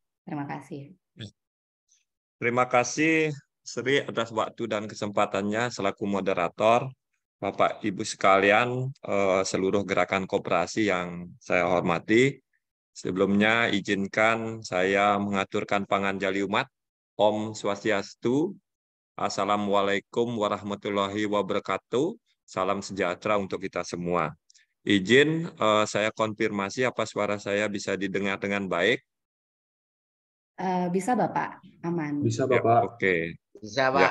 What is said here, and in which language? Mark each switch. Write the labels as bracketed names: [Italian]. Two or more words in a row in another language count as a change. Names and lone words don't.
[Indonesian] Terima kasih. Terima kasih Sri atas waktu dan kesempatannya selaku moderator. Bapak Ibu sekalian, seluruh gerakan koperasi yang saya hormati, sebelumnya izinkan saya mengaturkan [Balinese] panganjali umat. [Sanskrit] Om Swastiastu, [Arabic] السلام عليكم ورحمة الله وبركاته, [Indonesian] salam sejahtera untuk kita semua. Izin saya konfirmasi apa suara saya bisa didengar dengan baik? Bisa Bapak, aman. Bisa Bapak. Ya, oke. Bisa Pak,